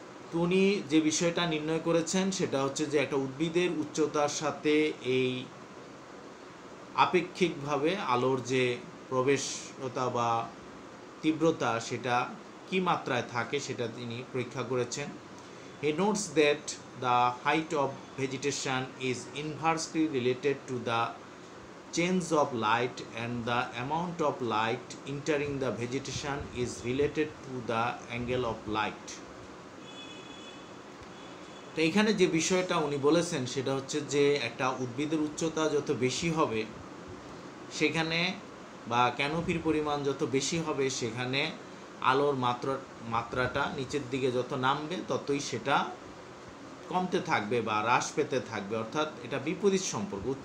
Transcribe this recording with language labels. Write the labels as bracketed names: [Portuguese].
[Bangla] তো উনি যে বিষয়টা নির্ণয় করেছেন সেটা হচ্ছে যে একটা উদ্ভিদের উচ্চতার সাথে এই আপেক্ষিকভাবে আলোর যে প্রবেশতা বা তীব্রতা সেটা কি মাত্রায় থাকে সেটা তিনি পরীক্ষা করেছেন। [English] He notes that the height of vegetation is inversely related to the change of light and the amount of light entering the vegetation is related to the angle of light. [Bangla] তো এখানে যে বিষয়টা উনি বলেছেন সেটা হচ্ছে যে একটা উদ্ভিদের উচ্চতা যত বেশি হবে সেখানে বা ক্যানোপির পরিমাণ যত বেশি হবে সেখানে আলোর মাত্রাটা নিচের দিকে যত নামবে ততই সেটা কমতে থাকবে বা হ্রাস পেতে থাকবে, অর্থাৎ এটা বিপরীত সম্পর্ক।